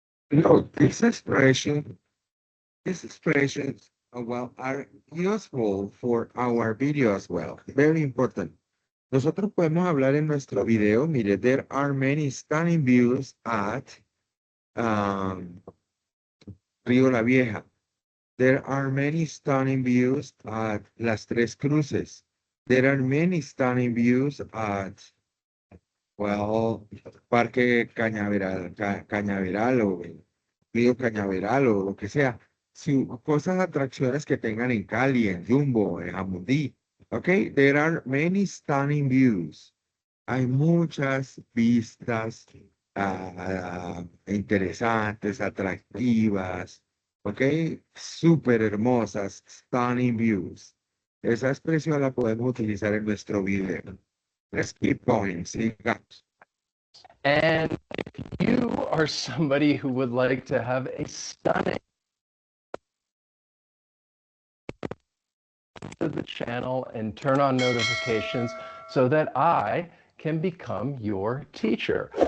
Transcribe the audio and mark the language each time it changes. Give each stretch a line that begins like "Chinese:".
English: No, these expressions, well, are useful for our video as well. Very important.
Spanish: Nosotros podemos hablar en nuestro video.
English: Mire, there are many stunning views at Río La Vieja. There are many stunning views at Las Tres Cruces. There are many stunning views at, well, Parque Cañaveral, Cañaveral o Río Cañaveral
Spanish: o lo que sea. Sí, cosas, atracciones que tengan en Cali, en Jumbo, en Jamundí.
English: Okay, there are many stunning views.
Spanish: Hay muchas vistas interesantes, atractivas, ok, súper hermosas,
English: stunning views.
Spanish: Esa expresión la podemos utilizar en nuestro video.
English: Let's keep going,
Spanish: sigamos.
English: And if you are somebody who would like to have a stunning to the channel and turn on notifications so that I can become your teacher.